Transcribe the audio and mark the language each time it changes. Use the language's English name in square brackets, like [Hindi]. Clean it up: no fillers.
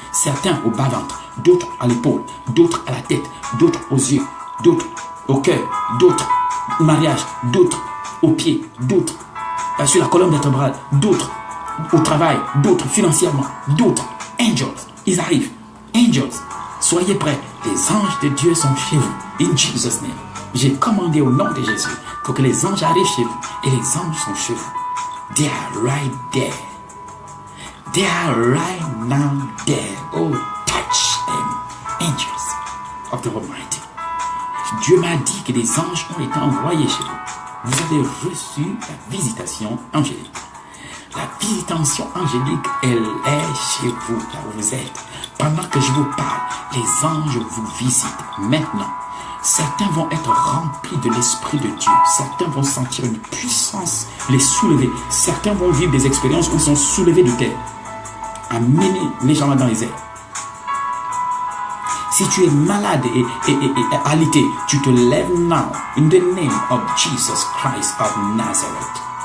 [French] Certains au bas-ventre, d'autres à l'épaule, d'autres à la tête, d'autres aux yeux, d'autres au cœur, d'autres au mariage, d'autres aux pieds, d'autres sur la colonne vertébrale, d'autres au travail, d'autres financièrement, d'autres. Angels, ils arrivent. Angels, soyez prêts. Les anges de Dieu sont chez vous. [English] In Jesus' name. [French] J'ai commandé au nom de Jésus pour que les anges arrivent chez vous. Et les anges sont chez vous. [English] They are right there. They are right now there. Oh, touch them. Angels of the Almighty. [French] Dieu m'a dit que des anges ont été envoyés chez vous. Vous avez reçu la visitation angélique. La visitation angélique, elle est chez vous, là où vous êtes. Pendant que je vous parle, les anges vous visitent maintenant. Certains vont être remplis de l'Esprit de Dieu. Certains vont sentir une puissance les soulever. Certains vont vivre des expériences où ils sont soulevés de terre. Amenés légèrement dans les airs. Si tu es malade et alité, tu te lèves now. [English] In the name of Jesus Christ of Nazareth.